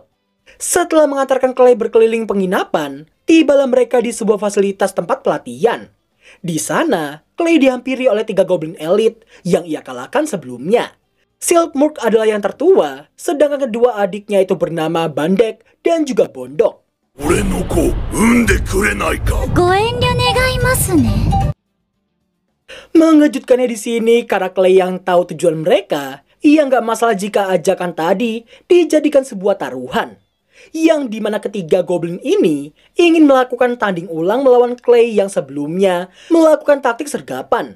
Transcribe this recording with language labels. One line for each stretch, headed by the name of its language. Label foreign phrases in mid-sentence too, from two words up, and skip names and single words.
Indonesian: Setelah mengantarkan Clay berkeliling penginapan, tibalah mereka di sebuah fasilitas tempat pelatihan. Di sana, Clay dihampiri oleh 3 goblin elit yang ia kalahkan sebelumnya. Siltmurk adalah yang tertua, sedangkan kedua adiknya itu bernama Bandek dan juga Bondok.
Japanese: 俺の子産んでくれないか。ご遠慮願いますね。
Indonesian: Mengejutkannya di sini karena Clay yang tahu tujuan mereka, ia nggak masalah jika ajakan tadi dijadikan sebuah taruhan. Yang dimana ketiga goblin ini ingin melakukan tanding ulang melawan Clay yang sebelumnya melakukan taktik sergapan.